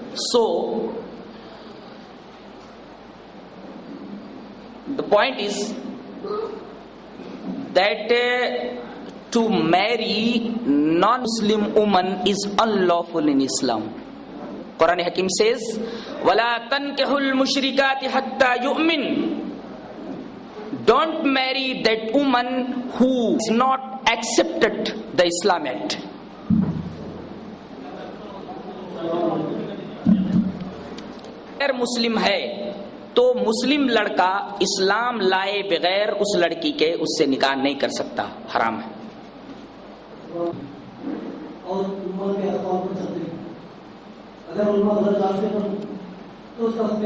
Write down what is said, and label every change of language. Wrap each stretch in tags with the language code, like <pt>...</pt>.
<en>So the point is that to marry non-Muslim woman is unlawful in Islam. Quran Hakim says,</en> <ar>وَلَا تَنْكِحُ الْمُشْرِكَاتِ حَتَّى يُؤْمِنْ.</ar> <en>Don't marry that woman who has not accepted the Islam Act.</en> <ur>اگر مسلم ہے تو مسلم لڑکا اسلام لائے بغیر اس لڑکی کے اس سے نکاح نہیں کر سکتا، حرام ہے. اور عمر کے اخبار پر چلتے ہیں، اگر علماء غلط راستے پر تو اس کا</ur>